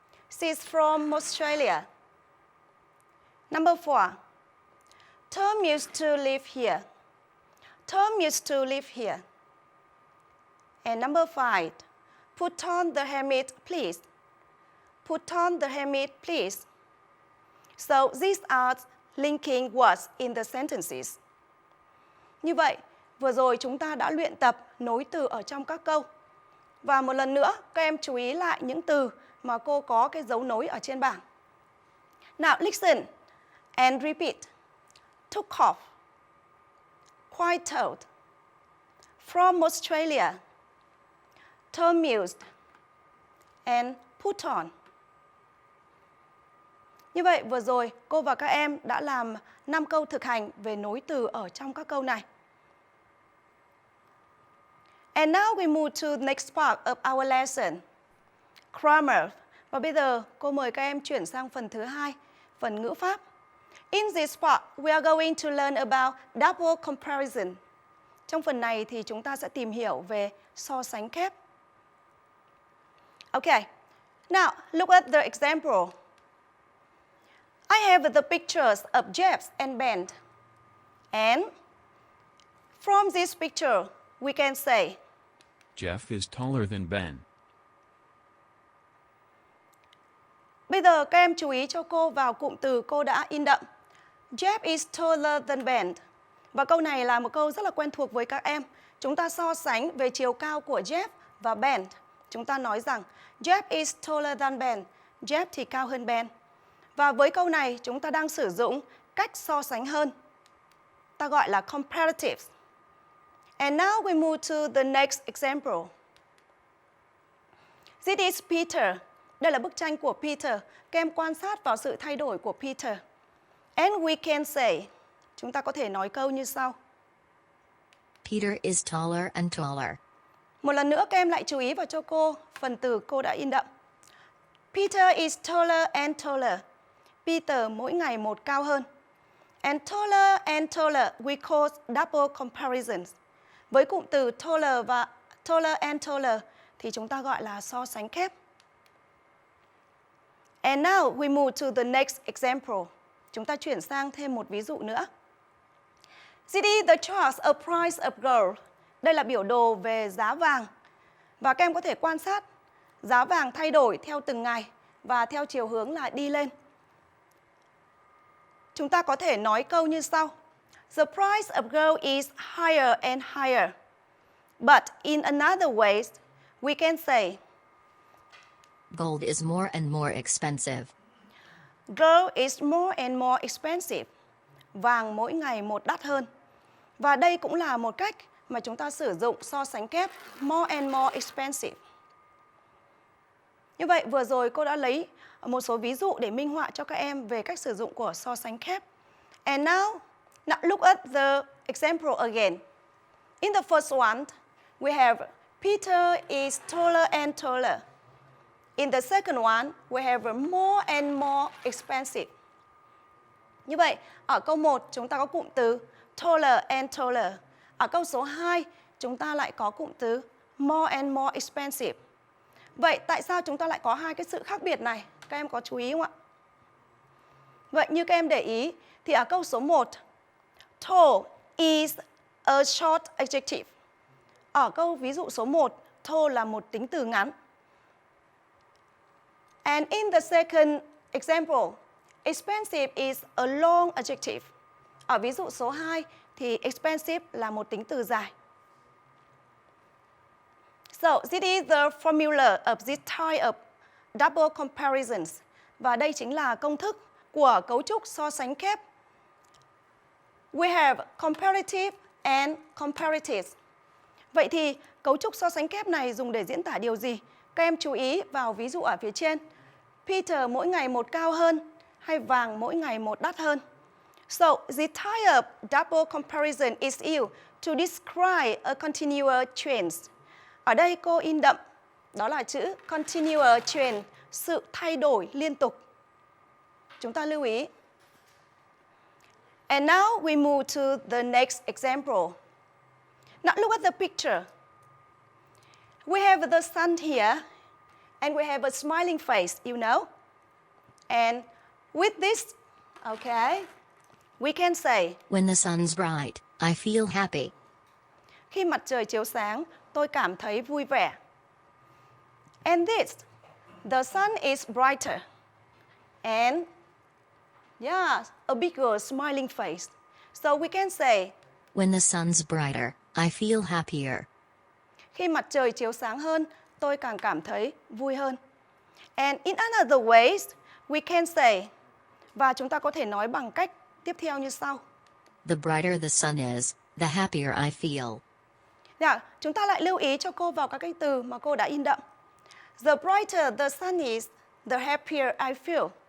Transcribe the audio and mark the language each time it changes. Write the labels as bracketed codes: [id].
[en] She's from Australia. Number 4, Tom used to live here. Tom used to live here. And number 5, put on the helmet, please. Put on the helmet, please. So these are linking words in the sentences. [vi] Như vậy, vừa rồi chúng ta đã luyện tập nối từ ở trong các câu. Và một lần nữa, các em chú ý lại những từ mà cô có cái dấu nối ở trên bảng. [en] Now listen and repeat. Took off. Quite told. From Australia. Tom used. And put on. [vi] Như vậy, vừa rồi cô và các em đã làm 5 câu thực hành về nối từ ở trong các câu này. [en] And now we move to the next part of our lesson. Grammar. [vi] Và bây giờ cô mời các em chuyển sang phần thứ 2, phần ngữ pháp. [en] In this part, we are going to learn about double comparison. [vi] Trong phần này thì chúng ta sẽ tìm hiểu về so sánh kép. [en] Okay. Now, look at the example. I have the pictures of Jeff and Ben. And from this picture, we can say, Jeff is taller than Ben. [vi] Bây giờ các em chú ý cho cô vào cụm từ cô đã in đậm. [en] Jeff is taller than Ben. [vi] Và câu này là một câu rất là quen thuộc với các em. Chúng ta so sánh về chiều cao của Jeff và Ben. Chúng ta nói rằng [en] Jeff is taller than Ben. [vi] Jeff thì cao hơn Ben. Và với câu này chúng ta đang sử dụng cách so sánh hơn. Ta gọi là comparative. [en] And now we move to the next example. This is Peter. [vi] Đây là bức tranh của Peter. Các em quan sát vào sự thay đổi của Peter. [en] And we can say, [vi] chúng ta có thể nói câu như sau. [en] Peter is taller and taller. [vi] Một lần nữa các em lại chú ý vào cho cô phần từ cô đã in đậm. [en] Peter is taller and taller. Peter [vi] mỗi ngày một cao hơn. [en] And taller we call double comparisons. [vi] Với cụm từ [en] taller and taller [vi] thì chúng ta gọi là so sánh kép. [en] And now we move to the next example. [vi] Chúng ta chuyển sang thêm một ví dụ nữa. [en] This is the chart of price of gold. [vi] Đây là biểu đồ về giá vàng. Và các em có thể quan sát giá vàng thay đổi theo từng ngày và theo chiều hướng là đi lên. Chúng ta có thể nói câu như sau. [en] The price of gold is higher and higher. But in another way, we can say Gold is more and more expensive. gold is more and more expensive. [vi] Vàng mỗi ngày một đắt hơn. Và đây cũng là một cách mà chúng ta sử dụng so sánh kép [en] more and more expensive. [vi] Như vậy vừa rồi cô đã lấy một số ví dụ để minh họa cho các em về cách sử dụng của so sánh kép. [en] And now look at the example again. In the first one, we have Peter is taller and taller. In the second one, we have more and more expensive. [vi] Như vậy, ở câu 1 chúng ta có cụm từ [en] taller and taller. [vi] Ở câu số 2, chúng ta lại có cụm từ [en] more and more expensive. [vi] Vậy tại sao chúng ta lại có hai cái sự khác biệt này? Các em có chú ý không ạ? Vậy như các em để ý thì ở câu số 1, [en] tall is a short adjective. [vi] Ở câu ví dụ số 1, tall là một tính từ ngắn. [en] And in the second example, expensive is a long adjective. [vi] Ở ví dụ số 2 thì expensive là một tính từ dài. [en] So, this is the formula of this type of double comparisons. [vi] Và đây chính là công thức của cấu trúc so sánh kép. [en] We have comparative and comparatives. [vi] Vậy thì cấu trúc so sánh kép này dùng để diễn tả điều gì? Các em chú ý vào ví dụ ở phía trên. Peter mỗi ngày một cao hơn hay vàng mỗi ngày một đắt hơn? [en] So, the type of double comparison is used to describe a continuous trend. [vi] Ở đây cô in đậm, đó là chữ continuous trend, sự thay đổi liên tục. Chúng ta lưu ý. [en] And now we move to the next example. Now look at the picture. We have the sun here, and we have a smiling face, you know. And with this, okay, we can say, When the sun's bright, I feel happy. [vi] khi mặt trời chiếu sáng, tôi cảm thấy vui vẻ. [en] And this, the sun is brighter. And, yeah, a bigger smiling face. So we can say, When the sun's brighter, I feel happier. [vi] khi mặt trời chiếu sáng hơn, tôi càng cảm thấy vui hơn. [en] And in another ways, we can say, [vi] và chúng ta có thể nói bằng cách tiếp theo như sau. [en] The brighter the sun is, the happier I feel. [vi] Chúng ta lại lưu ý cho cô vào các cái từ mà cô đã in đậm. [en] The brighter the sun is, the happier I feel.